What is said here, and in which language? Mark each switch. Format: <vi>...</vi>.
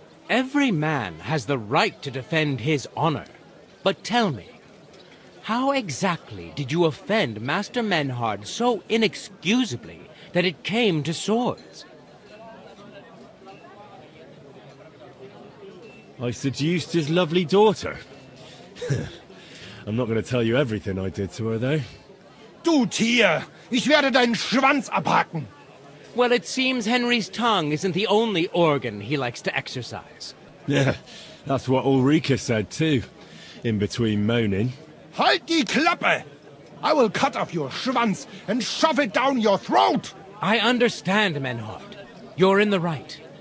<en>Every man has the right to defend his honor. But tell me, how exactly did you offend Master Menhard so inexcusably that it came to swords? I seduced his lovely daughter. I'm not going to tell you everything I did to her, though.</en> <de>Du Tier! Ich werde deinen Schwanz abhacken!</de> <en>Well, it seems Henry's tongue isn't the only organ he likes to exercise. Yeah, that's what Ulrika said, too. In between moaning.</en> <de>Halt die Klappe!</de> <en>I will cut off your Schwanz and shove it down your throat! I understand, Menhard. You're in the right.</en>